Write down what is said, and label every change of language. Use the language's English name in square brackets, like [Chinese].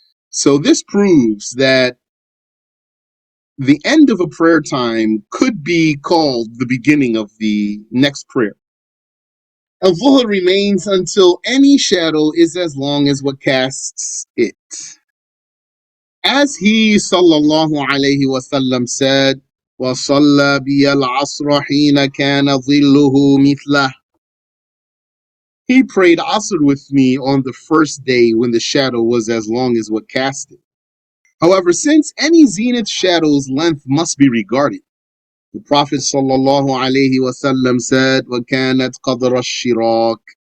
[English] So this proves that the end of a prayer time could be called the beginning of the next prayer. Al-Dhuhr remains until any shadow is as long as what casts it. As he sallallahu alayhi wasallam said, [Arabic] وَصَلَّى بِيَ الْعَصْرَ حِينَ كَانَ ظِلُّهُ مِثْلَهُ. [English] He prayed Asr with me on the first day when the shadow was as long as what cast it. However, since any zenith shadow's length must be regarded, the Prophet sallallahu alayhi wasallam said, [Arabic] وَكَانَتْ قَدْرَ الشِّرَاكِ.